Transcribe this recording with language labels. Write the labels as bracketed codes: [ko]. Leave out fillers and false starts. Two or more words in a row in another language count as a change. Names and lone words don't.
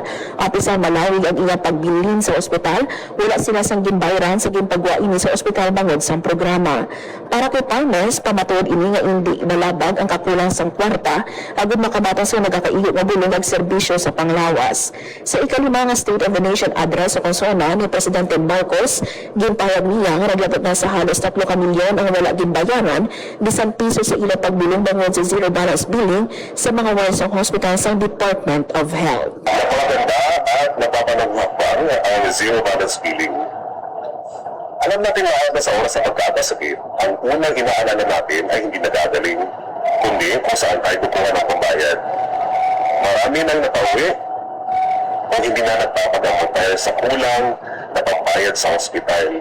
[hil] Api sa malawig ang iya pagbilin sa ospital, wala sila sang ginbayran sa ginpagwa ini sa ospital bangod sa programa. Para kay Palmas, pamatuod ini nga hindi malabag ang kakulang sang kwarta agud makabaton sa nagakaigo nga bulong ag serbisyo sa panglawas. Sa ikalima nga State of the Nation address sa konsona ni Presidente Marcos, ginpahayag niya nga naglabot na sa halos 3 ka milyon ang wala ginbayaran bisan piso sa ila pagbulong bangod sa [en] zero balance billing [hil] sa mga wars ng hospital sa Department of Health. [tl] Napakaganda at napapanagmukbang ang [en] zero balance billing. [tl] Alam natin na sa oras sa pagkakasakit, ang unang inaalala natin ay hindi nagagaling, kundi kung saan tayo kukuha ng pambayad. Marami nang napauwi o hindi na nagpapagamot dahil sa kulang na pambayad sa ospital.